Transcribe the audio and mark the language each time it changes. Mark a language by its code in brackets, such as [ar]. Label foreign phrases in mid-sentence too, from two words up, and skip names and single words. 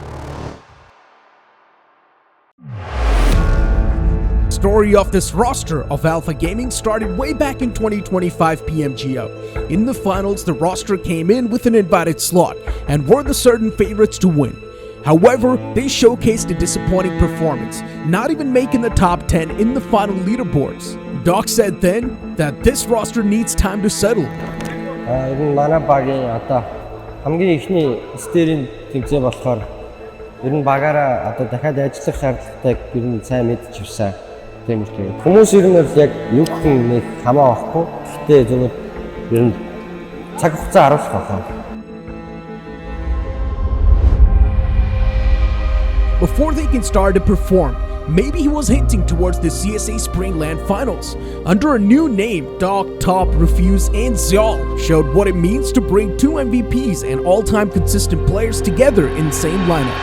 [en] Story of this roster of Alpha Gaming started way back in 2025 PMGO. In the finals, the roster came in with an invited slot and were the certain favorites to win. However, they showcased a disappointing performance, not even making the top 10 in the final leaderboards. Doc said then that this roster needs time to settle. [mn] Манай багийн одоо хамгийн ихний стерийн тэмцээн болохоор ер нь багаараа одоо дахиад ажиллах шаардлагатайг ер нь сайн мэдж ирсэн. Тийм үү. Хүмүүс ер нь яг юу гэх нэг хамаа байхгүй. Гэхдээ зөвхөн ер нь цаг хугацаа харуулах байна. [en] Before they can start to perform, maybe he was hinting towards the CSA Springland Finals. Under a new name, Doc, Top, Refuse, and Zyal showed what it means to bring two MVPs and all-time consistent players together in the same lineup.